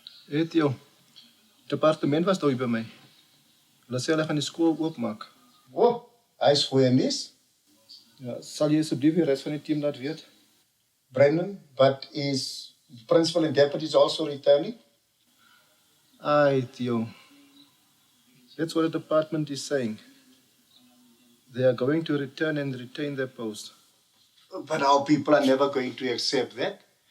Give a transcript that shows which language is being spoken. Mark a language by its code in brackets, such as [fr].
[af] Hey Theo, departement was daar by my. Hulle sê hulle gaan die skool oopmaak. Oh, hy's goeie nuus. Ja, sal jy asseblief die res van die team laat weet? [en] Brendan, but is principal and deputies also returning? Aye, Theo. That's what the department is saying. They are going to return and retain their post. But our people are never going to accept that.